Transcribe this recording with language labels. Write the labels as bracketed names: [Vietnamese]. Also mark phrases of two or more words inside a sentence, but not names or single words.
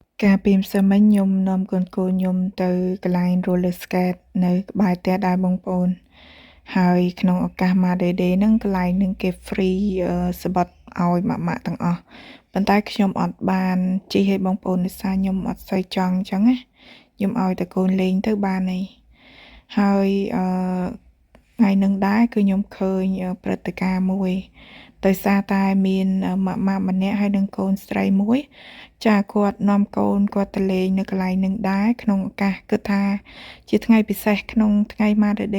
[Khmer] ការពីម្សិលមិញខ្ញុំនាំកូនៗខ្ញុំទៅកន្លែង [English] roller skate [Khmer] នៅក្បែរផ្ទះដែរបងប្អូនហើយក្នុងឱកាស Mother Day ហ្នឹងកន្លែងហ្នឹងគេ free សំបុត្រឲ្យម៉ាក់ៗទាំងអស់ប៉ុន្តែខ្ញុំអត់បានជិះឲ្យបងប្អូនដោយសារខ្ញុំអត់សូវចង់អញ្ចឹងណាខ្ញុំឲ្យតែកូនលេងទៅបានហើយ ថ្ងៃហ្នឹងដែរគឺខ្ញុំឃើញព្រឹត្តិការណ៍មួយដោយសារតែមានម៉ាក់ម្នាក់ហើយនិងកូនស្រីមួយចាគាត់នាំកូនគាត់ទៅលេងនៅកន្លែងហ្នឹងដែរក្នុងឱកាសគិតថាជាថ្ងៃពិសេសក្នុងថ្ងៃ Mother Day